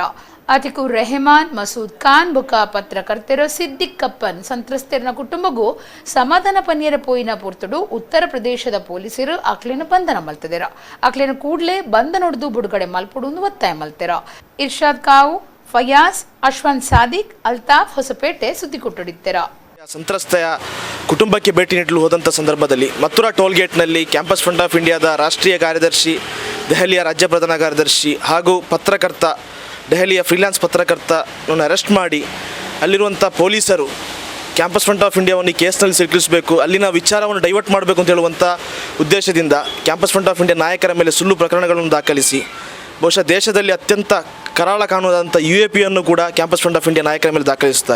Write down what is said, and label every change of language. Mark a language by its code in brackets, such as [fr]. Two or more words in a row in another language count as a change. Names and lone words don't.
[tcy] ಅತಿಕುರ್ ರೆಹಮಾನ್, ಮಸೂದ್ ಖಾನ್ ಬೊಕ್ಕ ಪತ್ರಕರ್ತರು ಸಿದ್ದಿಕ್ ಕಪ್ಪನ್ ಸಂತ್ರಸ್ತರ ಕುಟುಂಬಗೂ ಸಮಾಧಾನ ಪನ್ನಿಯರ ಪೋಯಿನ ಪೊರ್ತುಡು ಉತ್ತರ ಪ್ರದೇಶದ ಪೊಲೀಸರು ಅಕ್ಲೇನ ಬಂಧನ ಮಲ್ತದೆರ. ಅಕ್ಲೇನ ಕೂಡ್ಲೆ ಬಂಧನೊಡ್ದು ಬಿಡುಗಡೆ ಮಲ್ಪುಡು ಒತ್ತಾಯ ಮಲ್ತೆರ. ಇರ್ಷಾದ್ ಕಾವು, ಫಯಾಜ್, ಅಶ್ವಂತ್ ಸಾದಿಕ್, ಅಲ್ತಾಫ್ ಹೊಸಪೇಟೆ ಸುದ್ದಿಗೋಷ್ಠಿಡಿದ್ದರ. [kn] ಸಂತ್ರಸ್ತೆಯ ಕುಟುಂಬಕ್ಕೆ ಭೇಟಿ ನೀಡಲು ಹೋದಂಥ ಸಂದರ್ಭದಲ್ಲಿ ಮಥುರಾ ಟೋಲ್ಗೇಟ್ನಲ್ಲಿ ಕ್ಯಾಂಪಸ್ ಫ್ರಂಟ್ ಆಫ್ ಇಂಡಿಯಾದ ರಾಷ್ಟ್ರೀಯ ಕಾರ್ಯದರ್ಶಿ, ದೆಹಲಿಯ ರಾಜ್ಯ ಪ್ರಧಾನ ಕಾರ್ಯದರ್ಶಿ ಹಾಗೂ ಪತ್ರಕರ್ತ, ದೆಹಲಿಯ ಫ್ರೀಲಾನ್ಸ್ ಪತ್ರಕರ್ತನನ್ನು ಅರೆಸ್ಟ್ ಮಾಡಿ ಅಲ್ಲಿರುವಂಥ ಪೊಲೀಸರು ಕ್ಯಾಂಪಸ್ ಫ್ರಂಟ್ ಆಫ್ ಇಂಡಿಯಾವನ್ನು ಈ ಕೇಸ್ನಲ್ಲಿ ಸಿಲುಕಿಸಬೇಕು, ಅಲ್ಲಿನ ವಿಚಾರವನ್ನು ಡೈವರ್ಟ್ ಮಾಡಬೇಕು ಅಂತ ಹೇಳುವಂಥ ಉದ್ದೇಶದಿಂದ ಕ್ಯಾಂಪಸ್ ಫ್ರಂಟ್ ಆಫ್ ಇಂಡಿಯಾ ನಾಯಕರ ಮೇಲೆ ಸುಳ್ಳು ಪ್ರಕರಣಗಳನ್ನು ದಾಖಲಿಸಿ ಬಹುಶಃ ದೇಶದಲ್ಲಿ ಅತ್ಯಂತ ಕರಾಳ ಕಾನೂನಾದಂಥ UAPಯನ್ನು ಕೂಡ ಕ್ಯಾಂಪಸ್ ಫ್ರಂಟ್ ಆಫ್ ಇಂಡಿಯಾ ನಾಯಕರ ಮೇಲೆ ದಾಖಲಿಸುತ್ತಾರೆ.